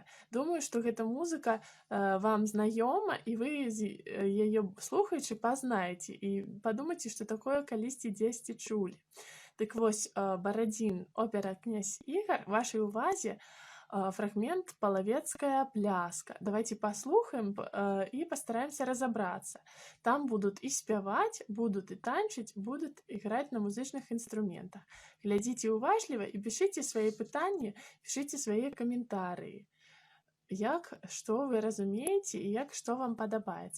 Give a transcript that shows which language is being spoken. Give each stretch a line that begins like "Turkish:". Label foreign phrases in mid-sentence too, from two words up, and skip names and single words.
Belarusian: Думаю, што гэта музыка вам знаёма, і вы яе слухаючы пазнаеце і падумайце, што такое калісьці дзесьці чулі. Дык вось, Барадзін, опера «Князь Ігар» вашай увазе фрагмент «Половецкая пляска».
Russian: Давайте послухаем и постараемся разобраться. Там будут и спяваць, будут и танчыць, будут играть на музычных инструментах.
Belarusian: Глядзіце уважліва і пішыце свае пытанні, пішыце свае каментарыі. Што вы разумееце і што вам падабаецца.